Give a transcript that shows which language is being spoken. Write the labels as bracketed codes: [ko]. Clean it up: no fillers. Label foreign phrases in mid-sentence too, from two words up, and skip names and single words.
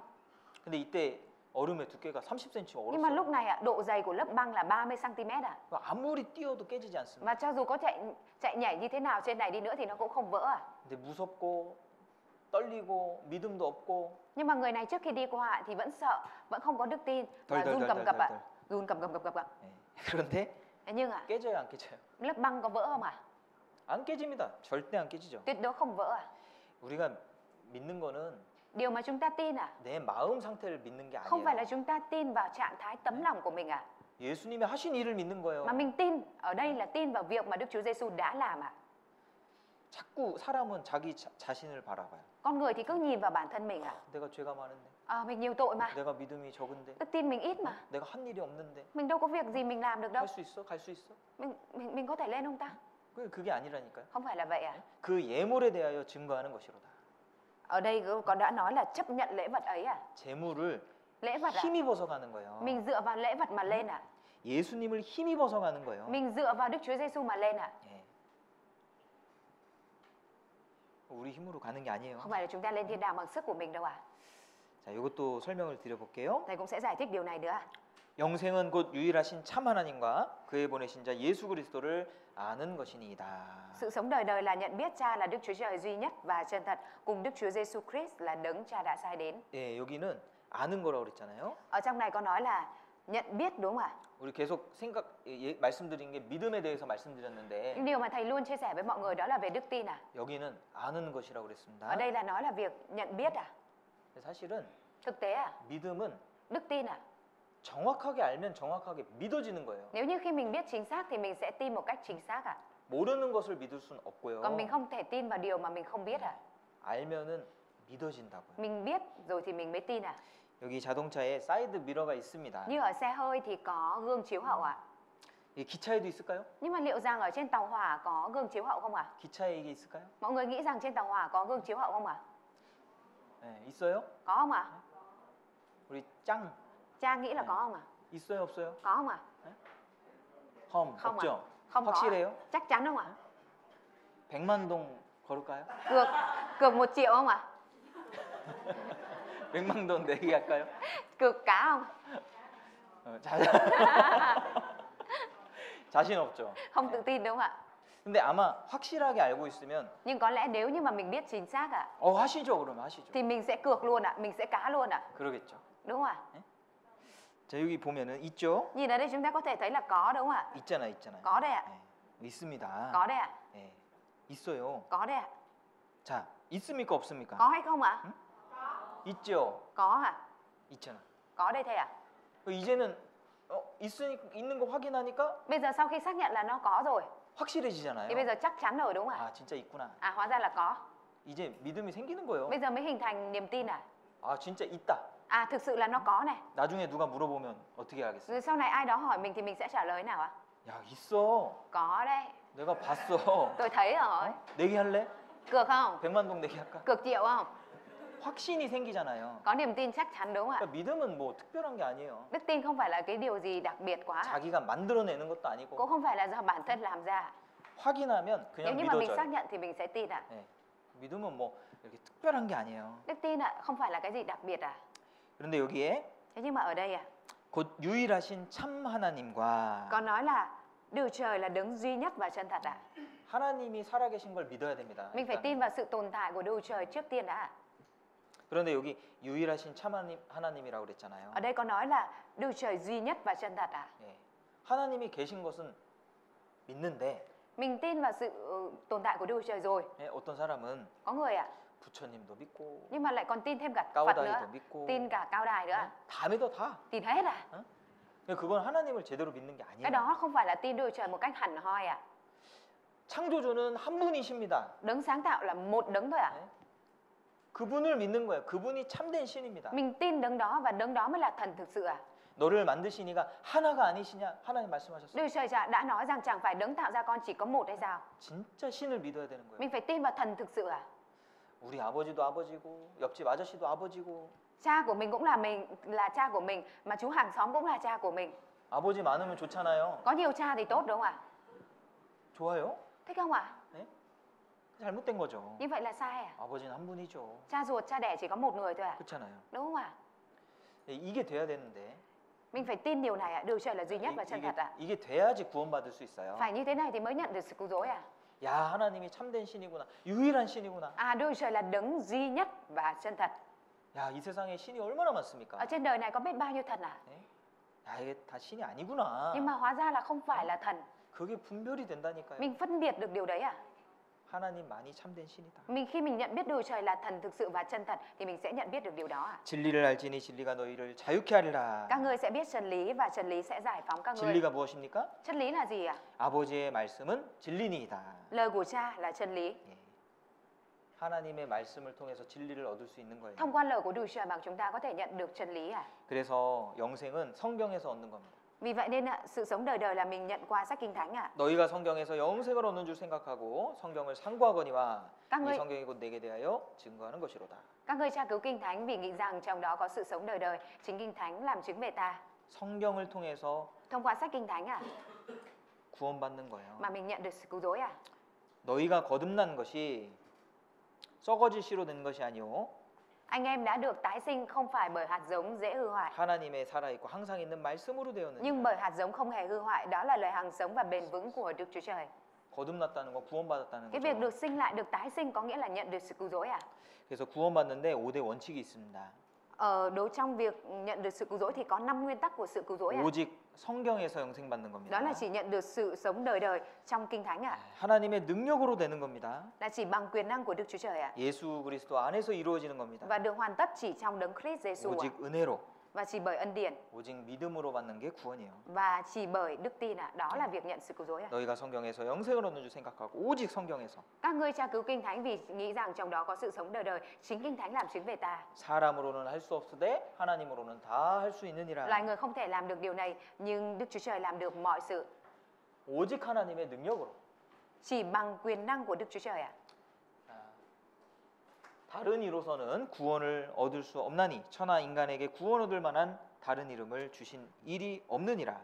[ko] 근데 이때 얼음의 두께가 30cm [vi] Nhưng mà [ko] 얼었어요. [vi] lúc này ạ, độ dày của lớp băng là 30 cm ạ. [ko] 아무리 뛰어도 깨지지 않습니다. [vi] Và cho dù có chạy nhảy như thế nào trên này đi nữa thì nó cũng không vỡ ạ. [ko] 근데 무섭고 떨리고 믿음도 없고 [vi] Nhưng mà người này trước khi đi qua ạ thì vẫn sợ, vẫn không có đức tin và run cầm cập ạ. Run cầm cập ạ. [ko] 네. 그런데 [vi] Thế nhưng ạ, [ko] 깨져요 안 깨져요? [vi] lớp băng có vỡ không ạ? [ko] 안 깨집니다. 절대 안 깨지죠. [vi] Tuyệt đối không vỡ ạ. [ko] 우리가 믿는 거는 [vi] Điều mà chúng ta tin ạ, [ko] 내 마음 상태를 믿는 게 [vi] không phải là [ko] 아니에요. [vi] chúng ta tin vào trạng thái tấm lòng của mình ạ. [ko] 예수님이 하신 일을 믿는 거예요. [vi] Mà mình tin, ở đây là tin vào việc mà Đức Chúa Giêsu đã làm ạ. [ko] 자꾸 사람은 자기 자신을 바라봐요. [vi] Con người thì cứ nhìn vào bản thân mình ạ. [ko] 내가 죄가 많은데, [vi] Mình nhiều tội mà, [ko] 내가 믿음이 적은데, [vi] đức tin mình ít mà. [ko] 내가 한 일이 없는데 [vi] Mình đâu có việc gì mình làm được đâu. [ko] 갈 수 있어? 갈 수 있어? [vi] Mình có thể lên không ta? [ko] 그게 아니라니까요. [vi] Không phải là vậy ạ. [ko] 그 예물에 대하여 증거하는 것이로다. [vi] Ở đây con đã nói là chấp nhận lễ vật ấy à? [ko] 재물을 [vi] Lễ vật ạ. [ko] 힘입어서 가는 거예요. [vi] Mình dựa vào lễ vật mà lên ạ. [ko] 예수님을 힘입어서 가는 거예요. [vi] Mình dựa vào Đức Chúa Giêsu mà lên ạ. [ko] 예. 우리 힘으로 가는 게 아니에요. [vi] Không phải là chúng ta lên thiên đàng bằng sức của mình đâu ạ. [ko] 자, 이것도 설명을 드려볼게요. [vi] Thầy cũng sẽ giải thích điều này nữa. [ko] 영생은 곧 유일하신 참 하나님과 그의 보내신 자 예수 그리스도를 아는 것이니이다. [vi] Sự sống đời đời là nhận biết Cha là Đức Chúa Trời duy nhất và chân thật, cùng Đức Chúa Giêsu Christ là đấng Cha đã sai đến. [ko] 예, 여기는 아는 거라고 그랬잖아요. [vi] Ở trong này có nói là nhận biết đúng không ạ? [ko] 우리 계속 말씀드린 게 믿음에 대해서 말씀드렸는데 [vi] Nhưng điều mà thầy luôn chia sẻ với mọi người đó là về đức tin à? [ko] 여기는 아는 것이라고 그랬습니다. [vi] Ở đây là nói là việc nhận biết à? [ko] 사실은 [vi] Thực tế à? [ko] 믿음은 [vi] Đức tin à? [ko] 정확하게 알면 정확하게 믿어지는 거예요. [vi] Nếu như khi mình biết chính xác thì mình sẽ tin một cách chính xác à? [ko] 모르는 것을 믿을 수는 없고요. [vi] Còn mình không thể tin vào điều mà mình không biết à? [ko] 알면은 믿어진다고요. [vi] Mình biết rồi thì mình mới tin à? [ko] 여기 자동차에 사이드 미러가 있습니다. [vi] Như ở xe hơi thì có gương chiếu hậu ạ. [ko] 이 기차에도 있을까요? [vi] Nhưng mà liệu rằng ở trên tàu hỏa có gương chiếu hậu không ạ? [ko] 기차에 이게 있을까요? [vi] Mọi người nghĩ rằng trên tàu hỏa có gương chiếu hậu không ạ? [ko] 네, 있어요? [vi] Có không ạ? [ko] 우리 짱 [vi] Cha nghĩ là có không ạ? [ko] 있어요, 없어요? [vi] Có không ạ? 험 Không [ko] 없죠? [vi] ạ? Không có ạ? [ko] 확실해요? [vi] Chắc chắn không ạ? [ko] 100만 동 걸을까요? [vi] Cược 1 triệu không ạ? [ko] 100만 동 내기 할까요? [vi] Cược cá không? [ko] 자신 없죠. [vi] Không tự tin đúng không ạ? [ko] 근데 아마 확실하게 알고 있으면 [vi] Nhưng có lẽ nếu như mà mình biết chính xác ạ [ko] 하시죠. 그러면 하시죠. [vi] thì mình sẽ cược luôn ạ, mình sẽ cá luôn ạ. [ko] 그러겠죠. [vi] Đúng không ạ? [ko] 자, 여기 보면은 있죠? [vi] Nhìn ở đây chúng ta có thể thấy là có đúng không ạ? [ko] 있잖아요. [vi] Có đây ạ. [ko] 네, 있습니다. [vi] Có đây ạ. [ko] 네, 있어요. [vi] Có đây ạ. [ko] 자, 있습니까 없습니까? [vi] Có hay không ạ? [ko] 있죠. [vi] Có ạ. [ko] 있잖아. [vi] Có đây thầy ạ. [ko] 이제는 있는 거 확인하니까 [vi] Bây giờ sau khi xác nhận là nó có rồi [ko] 확실해지잖아요. [vi] thì bây giờ chắc chắn rồi đúng không ạ? [ko] 진짜 있구나. [vi] Hóa ra là có. [ko] 이제 믿음이 생기는 거예요. [vi] Bây giờ mới hình thành niềm tin à? [ko] 진짜 있다. [vi] Thực sự là nó có này. [ko] 나중에 누가 물어보면 어떻게 하겠어요? [vi] Rồi sau này ai đó hỏi mình thì mình sẽ trả lời nào ạ? [ko] 야, 있어. [vi] Có đây. [ko] 내가 봤어. [vi] Tôi thấy rồi. [ko] 내기 할래? [vi] Cược không? [ko] 100만 동 내기 할까? [vi] Cược triệu không? [ko] 확신이 생기잖아요. [vi] Có niềm tin chắc chắn đúng không ạ? [ko] 그러니까 믿음은 뭐 특별한 게 아니에요. [vi] Đức tin không phải là cái điều gì đặc biệt quá. [ko] 자기가 만들어내는 것도 아니고 [vi] Cũng không phải là do bản thân làm ra. [ko] 확인하면 [vi] Nếu [ko] 그냥 [vi] như mà mình xác [ko] 믿어져요. [vi] nhận thì mình sẽ tin ạ. [ko] 네. 믿음은 뭐 이렇게 특별한 게 아니에요. [vi] Đức tin ạ, không phải là cái gì đặc biệt à? [ko] 그런데 여기에 [vi] Thế nhưng mà ở đây [ko] 곧 유일하신 참 하나님과 [vi] có nói là Đức Trời là đấng duy nhất và chân thật ạ. [ko] 하나님이 살아계신 걸 믿어야 됩니다. [vi] Mình phải tin vào sự tồn tại của Đức Trời trước tiên đã. [ko] 그런데 여기 유일하신 참 하나님이라고 그랬잖아요. [vi] Ở đây có nói là Đức Trời duy nhất và chân thật ạ. [ko] 예. 하나님이 계신 것은 믿는데 [vi] Mình tin vào sự tồn tại của Đức Trời rồi. [ko] 예, 어떤 사람은 [vi] Có người ạ, [ko] 부처님도 믿고 [vi] nhưng mà lại còn tin thêm cả Phật [ko] 까오다이도 [vi] nữa, [ko] 믿고 [vi] tin cả Cao Đài nữa. [ko] 다 믿어 다. [vi] Tin hết à? [ko] 그건 하나님을 제대로 믿는 게 [vi] Cái [ko] 아니에요. [vi] đó không phải là tin Đức Chúa Trời một cách hẳn hoi à. [ko] 창조주는 한 분이십니다. [vi] Đấng sáng tạo là một đấng thôi à. [ko] 네? 그분을 믿는 거예요. 그분이 참된 신입니다. [vi] Mình tin đấng đó và đấng đó mới là thần thực sự à. [ko] 너를 만드신 이가 하나가 아니시냐? 하나님 말씀하셨어요. [vi] Đức Chúa Trời đã nói rằng chẳng phải đấng tạo ra con chỉ có một hay sao? [ko] 진짜 신을 믿어야 되는 거예요. [vi] Mình phải tin vào thần thực sự à. [ko] 우리 아버지도 아버지고 옆집 아저씨도 아버지고 [vi] Cha của mình cũng là cha của mình, mà chú hàng xóm cũng là cha của mình. [ko] 아버지 많으면 좋잖아요. [vi] Có nhiều cha thì tốt đúng không ạ? [ko] 좋아요? [vi] Thích không ạ? [ko] 네? 잘못된 거죠. [vi] Như vậy là sai à? [ko] 아버지는 한 분이죠. [vi] Cha ruột, cha đẻ chỉ có một người thôi à? [ko] 그렇잖아요. [vi] Đúng không ạ? [ko] 이게 돼야 되는데 [vi] Mình phải tin điều này ạ. Đức Chúa Trời là duy nhất và chân thật ạ. [ko] 이게 돼야지 구원받을 수 있어요. [vi] Phải như thế này thì mới nhận được sự cứu rỗi à? [ko] 야, 하나님이 참된 신이구나. 유일한 신이구나. [vi] À, Đức Chúa Trời là đấng duy nhất và chân thật. [ko] 야, 이 세상에 신이 얼마나 많습니까? [vi] Ở trên đời này có biết bao nhiêu thần à? [ko] 네? 야, 이게 다 신이 아니구나. [vi] Nhưng mà hóa ra là không phải là thần. [ko] 그게 분별이 된다니까요. [vi] Mình phân biệt được điều đấy à? [ko] 하나님만이 참된 신이다. [vi] Khi mình nhận biết Đức Chúa Trời là thần thực sự và chân thật thì mình sẽ nhận biết được điều đó à? [ko] 진리를 알지니 진리가 너희를 자유케 하리라. [vi] Các ngươi sẽ biết chân lý và chân lý sẽ giải phóng các ngươi. [ko] 진리가 무엇입니까? [vi] Chân lý là gì ạ? [ko] 아버지의 말씀은 진리니이다. [vi] Lời của cha là chân lý. [ko] 예. 하나님의 말씀을 통해서 진리를 얻을 수 있는 거예요. [vi] Thông qua lời của Đức Chúa Trời mà chúng ta có thể nhận được chân lý à? [ko] 그래서 영생은 성경에서 얻는 겁니다. [vi] Vì vậy nên ạ, sự sống đời đời là mình nhận qua sách Kinh Thánh ạ. [ko] 너희가 성경에서 영생을 얻는 줄 생각하고 성경을 상고하거니와 [vi] Các [ko] 이 [vi] ngươi [ko] 성경이 곧 내게 대하여 증거하는 것이로다. [vi] các ngươi tra cứu Kinh Thánh vì nghĩ rằng trong đó có sự sống đời đời, chính Kinh Thánh làm chứng về ta. [ko] 성경을 통해서 [vi] Thông qua sách Kinh Thánh ạ, [ko] 구원받는 거예요. [vi] mà mình nhận được sự cứu rỗi à? [ko] 너희가 거듭난 것이 썩어질 씨로 된 것이 아니오 [vi] Anh em đã được tái sinh không phải bởi hạt giống dễ hư hoại, [ko] 하나님의 살아있고 항상 있는 말씀으로 되었느니라. [vi] nhưng bởi hạt giống không hề hư hoại, đó là lời hằng sống và bền vững của Đức Chúa Trời. [ko] 거듭났다는 건 구원받았다는 [vi] Cái việc [ko] 거죠. [vi] được sinh lại, được tái sinh có nghĩa là nhận được sự cứu rỗi à? [ko] 그래서 구원받는데 5대 원칙이 있습니다. [vi] Trong việc nhận được sự cứu rỗi thì có 5 nguyên tắc của sự cứu rỗi à? [ko] 오직 성경에서 영생받는 겁니다. [vi] Đó là chỉ nhận được sự sống đời đời trong Kinh Thánh à? [ko] 하나님의 능력으로 되는 겁니다. [vi] Là chỉ bằng quyền năng của Đức Chúa Trời à? [ko] 예수 그리스도 안에서 이루어지는 겁니다. [vi] Và được hoàn tất chỉ trong đấng Christ Giêsu à? [ko] 오직 은혜로, [vi] Và chỉ bởi ân điển [ko] 오직 믿음으로 받는 게 구원이에요. [vi] và chỉ bởi đức tin à? Đó là việc nhận sự cứu rỗi à? [ko] 너희가 성경에서 영생을 얻는 줄 생각하고 오직 성경에서 [vi] Các ngươi tra cứu Kinh Thánh vì nghĩ rằng trong đó có sự sống đời đời, chính Kinh Thánh làm chứng về ta. [ko] 사람으로는 할 수 없으되 하나님으로는 다 할 수 있느니라. [vi] Loài người không thể làm được điều này, nhưng Đức Chúa Trời làm được mọi sự. [ko] 오직 하나님의 능력으로. [vi] Chỉ bằng quyền năng của Đức Chúa Trời à? [ko] 다른 이로서는 구원을 얻을 수 없나니 천하 인간에게 구원 얻을 만한 다른 이름을 주신 일이 없느니라.